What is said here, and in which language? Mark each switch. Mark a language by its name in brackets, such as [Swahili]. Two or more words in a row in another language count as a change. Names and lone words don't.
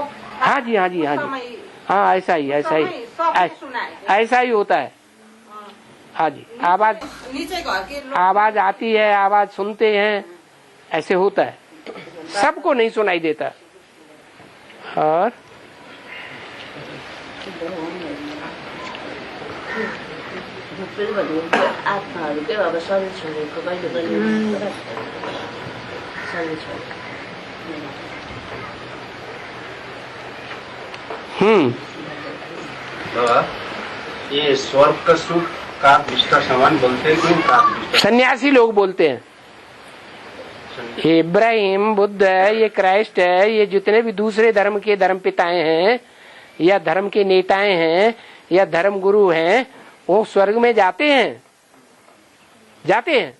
[Hindi] हाँ जी, हाँ जी, हाँ जी, हाँ, ऐसा ही ऐसा ही होता है। हाँ जी, आवाज नीचे घर के लोग आवाज आती है, आवाज सुनते हैं, ऐसे होता है। सबको नहीं सुनाई देता। और [Nepali] आत्माहरू के अब शरीर छोडेको कहिले पनि शरीर छोडेको। [Hindi] बाबा, ये स्वर्ग का सुख काक विष्टा समान बोलते हैं, क्यों काक विष्टा? सन्यासी लोग बोलते हैं। ये इब्राहिम, बुद्ध है, ये क्राइस्ट है, ये जितने भी दूसरे धर्म के धर्म पिताएं हैं या धर्म के नेताएं हैं या धर्म गुरु हैं, वो स्वर्ग में जाते हैं, जाते हैं।